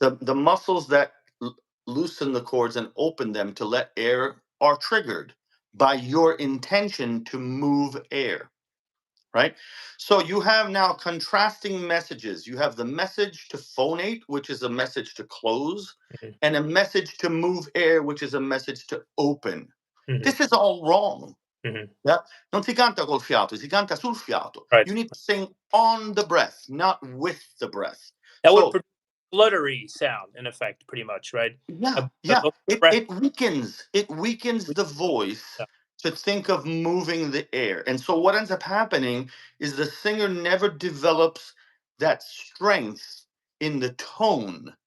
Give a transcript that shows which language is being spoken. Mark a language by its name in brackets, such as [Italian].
[English] The muscles that loosen the cords and open them to let air are triggered by your intention to move air. Right? So you have now contrasting messages. You have the message to phonate, which is a message to close, and a message to move air, which is a message to open. This is all wrong. Yeah? [Italian] Non si canta col fiato, si canta sul fiato. [English] Right. You need to sing on the breath, not with the breath. That would So produce fluttery sound, in effect, pretty much, right? yeah, A yeah. breath. It weakens the voice Yeah. to think of moving the air. And so what ends up happening is the singer never develops that strength in the tone